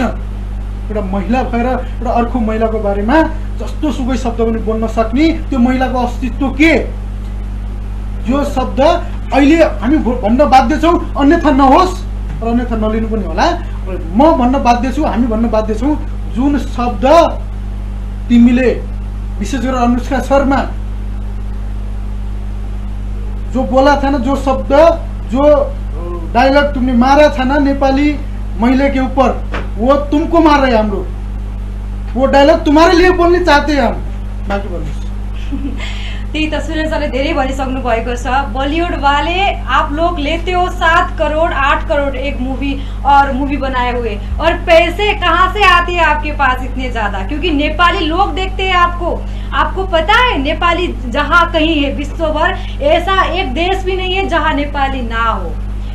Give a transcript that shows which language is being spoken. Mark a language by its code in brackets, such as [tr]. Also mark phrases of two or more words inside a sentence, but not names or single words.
[ne] एउटा महिला भएर एउटा अर्को महिलाको बारेमा जस्तो सुकै शब्द पनि बोल्न सक्ने त्यो महिलाको अस्तित्व के, यो शब्द अहिले हामी भन्न बाध्य छौँ। अन्यथा नहोस् र अन्यथा नलिनु पनि होला। म भन्न बाध्य छु, हामी भन्न बाध्य छौँ, जुन शब्द तिमीले विशेष गरेर [hi] अनुष्का शर्मा जो बोला था ना, जो शब्द, जो डायलॉग तुमने मारा था ना नेपाली महिला के ऊपर, वो तुमको मार रहे हैं हम लोग, वो डायलॉग तुम्हारे लिए बोलने चाहते हैं हम। [ne] बाकी बोल्नुहोस्। त्यही त सुरेश सरले धेरै भनिसक्नु भएको छ। [hi] बॉलीवुड वाले आप लोग लेते हो 7 करोड़ 8 करोड़ एक मूवी और मूवी बनाए हुए, और पैसे कहाँ से आते हैं आपके पास इतने ज्यादा? क्योंकि नेपाली लोग देखते हैं आपको। आपको पता है नेपाली जहाँ कहीं है विश्व भर, ऐसा एक देश भी नहीं है जहाँ नेपाली ना हो।